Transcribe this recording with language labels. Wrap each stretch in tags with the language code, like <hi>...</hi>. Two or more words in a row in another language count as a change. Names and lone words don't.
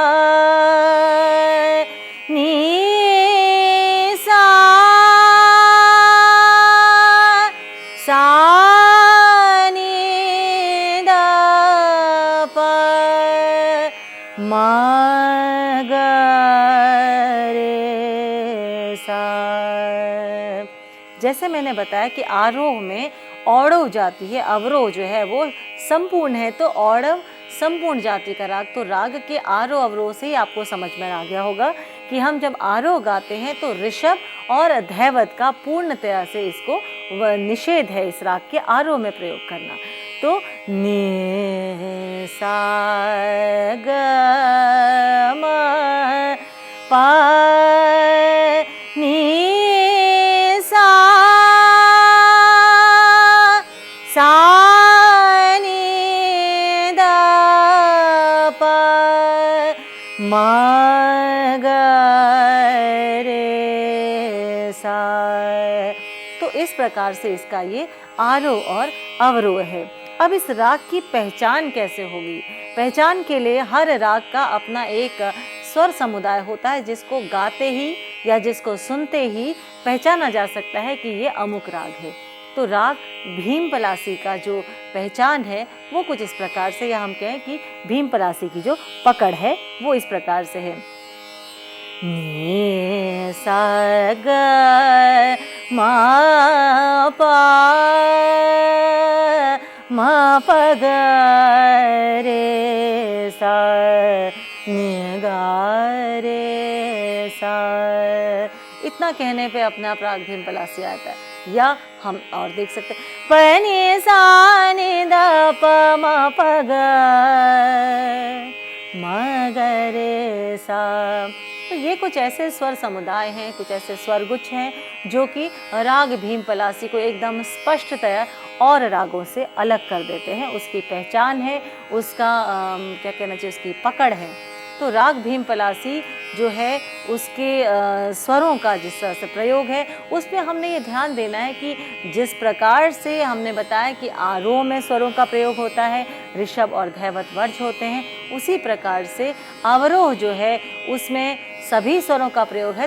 <hi>नी सा सा जैसे मैंने बताया कि आरोह में औड़व जाति है, अवरोह जो है वो संपूर्ण है, तो औड़व संपूर्ण जाति का राग। तो राग के आरोह अवरोह से ही आपको समझ में आ गया होगा कि हम जब आरोह गाते हैं तो ऋषभ और धैवत का पूर्णतया से इसको निषेध है इस राग के आरोह में प्रयोग करना। तो नि सा ग म पा नी सा सा नी द प म ग रे सा। तो इस प्रकार से इसका ये आरोह और अवरोह है। अब इस राग की पहचान कैसे होगी? पहचान के लिए हर राग का अपना एक स्वर समुदाय होता है जिसको गाते ही या जिसको सुनते ही पहचाना जा सकता है कि ये अमुक राग है। तो राग भीम पलासी का जो पहचान है वो कुछ इस प्रकार से, या हम कहें कि भीम पलासी की जो पकड़ है वो इस प्रकार से है। नि सा ग म पा म प ग रे सा नि ग रे सा। इतना कहने पे अपने आप राग भीम पलासी आता है। या हम और देख सकते हैं प नि सा नि द प म प ग म ग रे सा। तो ये कुछ ऐसे स्वर समुदाय हैं, कुछ ऐसे स्वर गुच्छ हैं जो कि राग भीम पलासी को एकदम स्पष्टतया और रागों से अलग कर देते हैं। उसकी पहचान है, उसका क्या कहना चाहिए, उसकी पकड़ है। तो राग भीम पलासी जो है उसके स्वरों का जिस तरह से प्रयोग है उसमें हमने ये ध्यान देना है कि जिस प्रकार से हमने बताया कि आरोह में स्वरों का प्रयोग होता है, ऋषभ और धैवत वर्ज होते हैं, उसी प्रकार से अवरोह जो है उसमें सभी स्वरों का प्रयोग है।</hi>